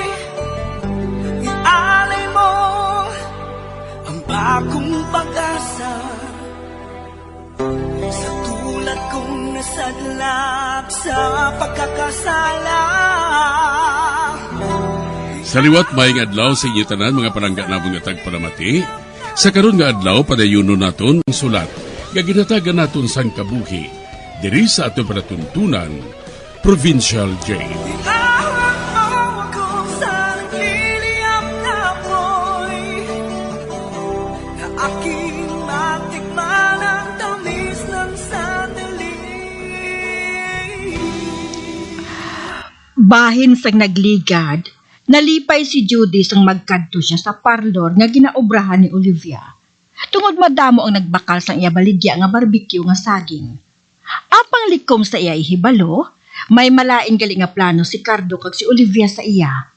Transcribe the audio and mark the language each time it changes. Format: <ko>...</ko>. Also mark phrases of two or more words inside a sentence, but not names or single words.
<tl>Ialay mo ang bagong pag-asa sa tulad kong nasadlak sa pagkakasala.</tl> <hil>Sa liwat maayong adlaw sa inyo tanan mga palangga na mga tagpalamati, sa karon nga adlaw padayuno naton ang sulat, nga ginatagan naton sang kabuhi, diri sa aton panatuntunan, Provincial Jail.</hil> <tl>Ihawak mo ako sa nagliliyap na apoy, na aking matikman ang tamis ng sandali.</tl> <hil>Bahin sang nagligad, nalipay si Judy sang magkadto siya sa parlor nga ginaobrahan ni Olivia. Tungod madamo ang nagbakal sang iya baligya nga barbecue nga saging. Apang likom sa iya ihibalo, may malain gali nga plano si Cardo kag si Olivia sa iya.</hil>